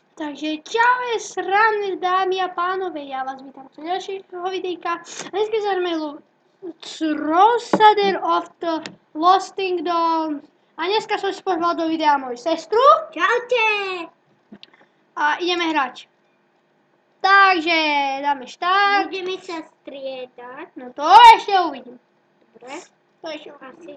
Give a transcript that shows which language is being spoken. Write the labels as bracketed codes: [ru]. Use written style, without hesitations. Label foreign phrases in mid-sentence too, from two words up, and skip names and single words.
[cs] Takže čau, srany dámy a pánové, já vás vítám u dalšího videjka. Dneska se hrajeme Crusader of the Lost Kingdoms. [sk] A dneska som si pozval do videa moju sestru. Čaute! A ideme hrať. Takže dáme štart. Budeme sa striedať. No to ešte uvidím. Dobre. To ešte uvidím.